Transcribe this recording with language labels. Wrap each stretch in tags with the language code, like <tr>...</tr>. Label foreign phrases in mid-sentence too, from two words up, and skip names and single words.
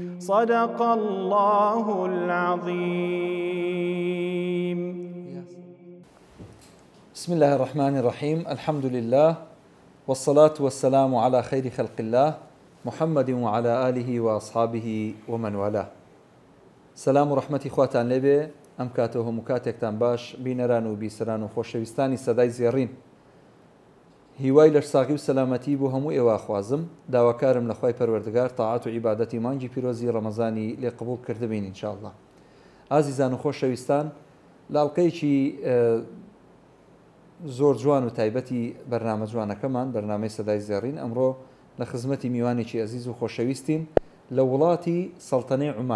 <ar>صدق الله العظيم. بسم الله الرحمن الرحيم. الحمد لله والصلاة والسلام على خير خلق الله محمد وعلى آله وأصحابه ومن والاه.</ar> <ckb>سلام ورحمة خواتان لبي ئەم کاتەوە هەموو کاتێکتان باش بینەران و بیسەران و خۆشەویستانی سەدای زێڕین. هیوای لەشساغی و سەلامەتی بۆ هەموو ئێوە داواکارم لە خوای پەروەردگار تاعات و عیبادەتی مانگی پیرۆزی ڕەمەزانی لێ قبوڵ کردبین ئینشاءالله. ئازیزان و خۆشەویستان، لاڵقەیەکی زۆر جوان و تایبەتی بەرنامە جوانەکەمان بەرنامەی سەدای زێڕین ئەمڕۆ لە خزمەتی میوانێکی ئەزیز و خۆشەویستین لە وڵاتی سەڵتەنەی عومان.</ckb>